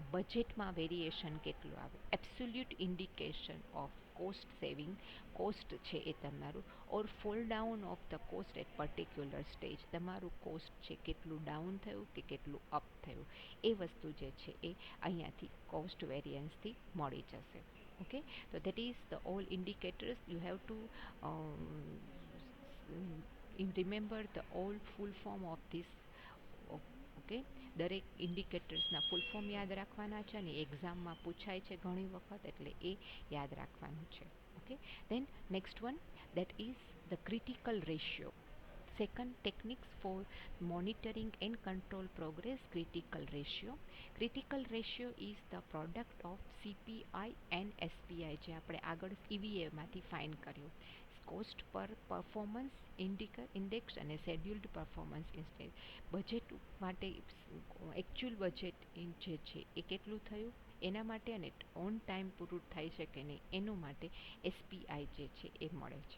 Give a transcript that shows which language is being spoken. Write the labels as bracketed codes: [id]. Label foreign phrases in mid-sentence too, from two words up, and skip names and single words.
[gu] બજેટમાં વેરિએશન કેટલું આવે, [en] absolute indication of cost saving, [gu] કોસ્ટ છે એ તમારું [en] or fall down of the cost at particular stage, [gu] તમારું કોસ્ટ છે કેટલું ડાઉન થયું કે કેટલું અપ થયું એ વસ્તુ જે છે એ અહીંયાથી કોસ્ટ વેરિયન્સથી મળી જશે. [en] ઓકે, તો that is the all indicators you have to remember the all full form of this. [gu] Okay, દરેક ઇન્ડિકેટર્સના [en] full form [gu] યાદ રાખવાના છે અને એક્ઝામમાં પૂછાય છે ઘણી વખત, એટલે એ યાદ રાખવાનું છે. ઓકે, [en] then next one, that is the critical ratio. Second, techniques for monitoring and control progress. Critical ratio. Critical ratio is the product of CPI and SPI, [gu] જે આપણે આગળ EVAમાંથી ફાઇન કર્યું. [en] cost per performance index અને scheduled performance index. [gu] બજેટ માટે [en] actual budget [gu] જે છે એ કેટલું થયું એના માટે, અને [en] on time [gu] પૂરું થાય છે કે નહીં એનું માટે એસપીઆઈ જે છે એ મળે છે.